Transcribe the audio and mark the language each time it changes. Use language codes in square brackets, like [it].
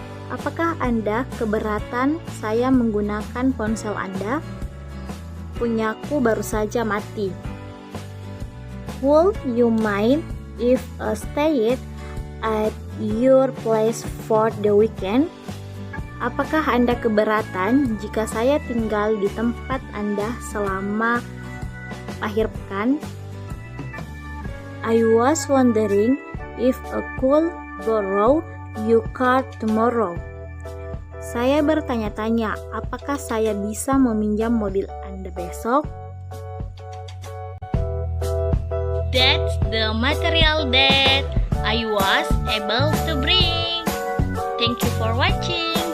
[id] Apakah Anda keberatan saya menggunakan ponsel Anda? Punyaku baru saja mati. [en] Would you mind if I stayed at your place for the weekend? [id] Apakah Anda keberatan jika saya tinggal di tempat Anda selama akhir pekan? [en] I was wondering if I could borrow your car tomorrow. [id] Saya bertanya-tanya, apakah saya bisa meminjam mobil Anda besok? [en] That's the material that I was able to bring. Thank you for watching.